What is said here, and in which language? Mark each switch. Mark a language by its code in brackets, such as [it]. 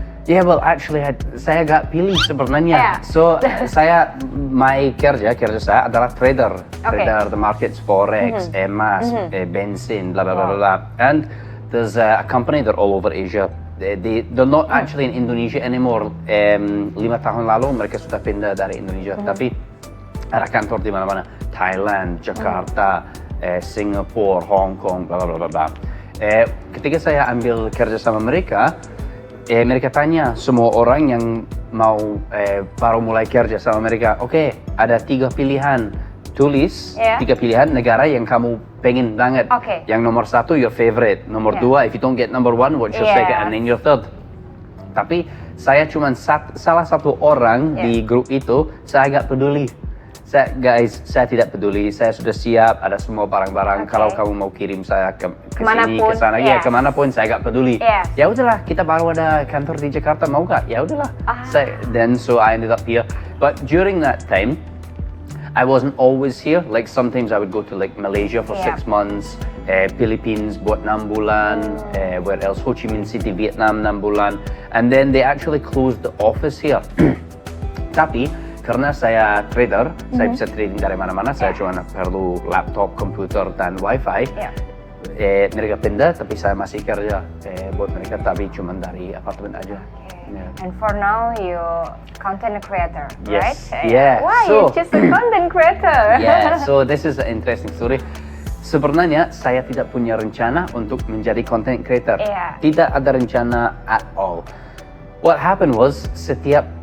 [en] Yeah, well actually [id] saya gak pilih sebenarnya. [en] So my [id] kerja saya adalah trader [en] the markets, [id] forex, emas, bensin, blah blah blah blah. [en] And there's a company that all over Asia. They're not actually in Indonesia anymore. [id] 5 tahun lalu mereka sudah pindah dari Indonesia, tapi ada kantor di mana-mana. Thailand, Jakarta, Singapore, Hong Kong, blah blah blah blah. Ketika saya ambil kerja sama mereka, mereka tanya semua orang yang mau baru mulai kerja sama mereka, ada 3 pilihan, tulis 3 pilihan negara yang kamu pengen banget. Yang nomor 1 [en] your favorite, [id] nomor 2 [en] if you don't get number 1 what's your second, and then your third. [id] Tapi saya cuma salah satu orang di grup itu, saya agak peduli. Saya tidak peduli, saya sudah siap, ada semua barang-barang. Kalau kamu mau kirim saya ke sini, ke sana, kemanapun saya gak peduli. Ya udahlah, kita baru ada kantor di Jakarta, mau gak? Ya udahlah. [en] Then so I ended up here. But during that time, I wasn't always here. Like sometimes I would go to like Malaysia for 6 months, Philippines [id] buat 6 bulan, [en] where else? Ho Chi Minh City, Vietnam [id] 6 bulan, [en] and then they actually closed the office here. [id] Tapi karena saya trader, saya bisa trading dari mana-mana. Saya cuma perlu laptop, komputer, dan wifi. Mereka pindah, tapi saya masih kerja buat mereka, tapi cuma dari apartemen aja. [en] And for now you content creator, right? Why so, you choose a content creator? So this is an interesting story. [id] Sebenarnya saya tidak punya rencana untuk menjadi content creator. Tidak ada rencana [en] at all. What happened was [id] setiap